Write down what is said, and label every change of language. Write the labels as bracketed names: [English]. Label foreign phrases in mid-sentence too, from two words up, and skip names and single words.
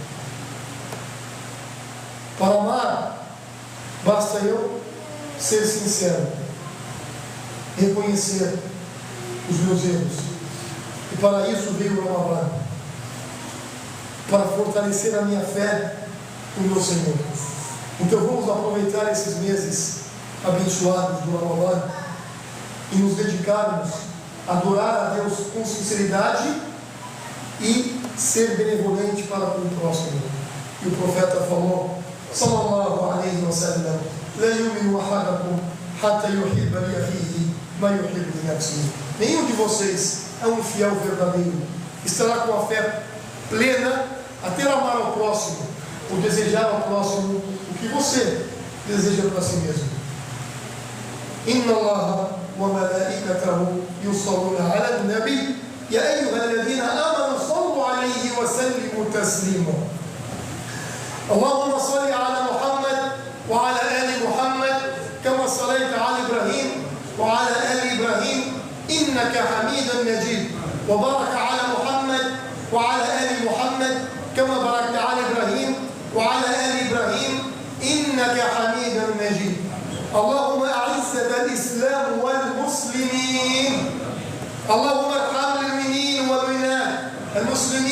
[Portuguese] Para amar, basta eu ser sincero, reconhecer os meus erros, e para isso veio o Ramadan, para fortalecer a minha fé no meu Senhor. Então vamos aproveitar esses meses abençoados do Ramadan e nos dedicarmos a adorar a Deus com sinceridade e ser benevolente para com o próximo. E o profeta falou: [Arabic] صلى الله عليه وسلم، لا يؤمن أحدكم حتى يحب لأخيه ما يحب لنفسه. [Portuguese] Nenhum de vocês é um fiel verdadeiro, estará com a fé plena até amar ao próximo, ou desejar ao próximo o que você deseja para si mesmo. [Arabic] إن الله وملائكته يصلون على النبي يا أيها الذين آمنوا صلوا عليه وسلموا تسليما. اللهم صل على محمد وعلى آل محمد كما صليت على إبراهيم وعلى آل إبراهيم إنك حميد مجيد، وبارك على محمد وعلى آل محمد كما باركت على إبراهيم وعلى آل إبراهيم إنك حميد مجيد. اللهم أعز الإسلام والمسلمين. اللهم ارحم المؤمنين والمؤمنات المسلمين